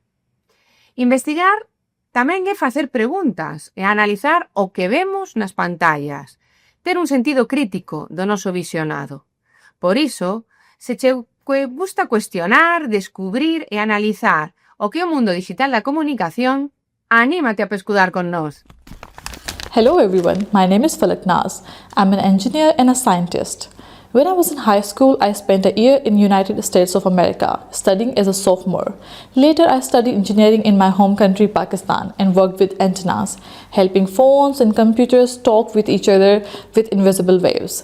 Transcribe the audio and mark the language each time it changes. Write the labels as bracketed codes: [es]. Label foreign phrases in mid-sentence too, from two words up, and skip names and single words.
[gl] Investigar tamén é facer preguntas e analizar o que vemos nas pantallas, ter un sentido crítico do noso visionado. Por iso, se che gusta cuestionar, descubrir e analizar o que é o mundo digital da comunicación, anímate a pescudar con nós. [en] Hello everyone, my name is Falak Naz. I'm an engineer and a scientist. When I was in high school, I spent a year in United States of America, studying as a sophomore. Later, I studied engineering in my home country, Pakistan, and worked with antennas, helping phones and computers talk with each other with invisible waves.